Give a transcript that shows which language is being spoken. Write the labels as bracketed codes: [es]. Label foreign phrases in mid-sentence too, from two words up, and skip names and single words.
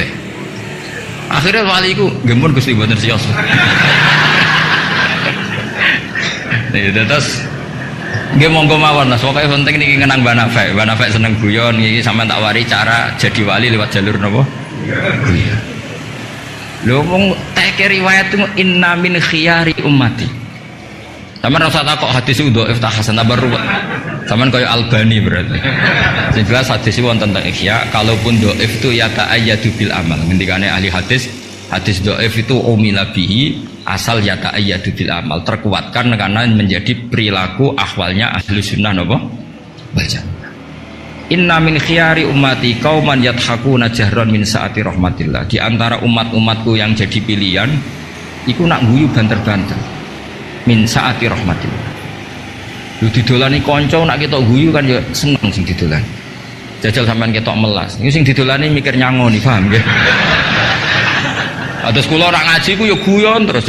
[jv] Akhirnya wali iku nggih mun Gusti mboten siyos. Nih terus nggih monggo mawon lah pokoke penting niki ngenang Banafek. Banafek seneng guyon iki sampean tak wari cara jadi wali lewat jalur napa? Guyon. Lho wong teke riwayat itu [ar] إن من خيار أمتي. [jv] Sampeyan rasa takok hadis itu dhaif ta hasan tabar ruwet. Sampeyan kaya Albani berarti. Sing jelas hadis wonten tentang ihya, kalaupun dhaif itu ya [ar] تأيد بالعمل. [id] Ngendikane ahli hadis, hadis dhaif itu [ar] عمل به [id] asal ya [ar] تأيد بالعمل, [id] terkuatkan karena menjadi perilaku ahwalnya ahli sunnah napa? [ar] والجماعة. إن من خيار أمتي قوما يضحكون جهرا من سعة رحمة الله. [id] Di antara umat-umatku yang jadi pilihan iku [jv] nak guyu banter-banter [ar] من سعة رحمة الله. [jv] Lu didolani kanca nak ketok guyu kan ya seneng sing didolan. Jajal sampean ketok melas. Iku sing didolani mikir nyangoni, paham nggih? Atus kula ora ngaji ku ya guyon terus.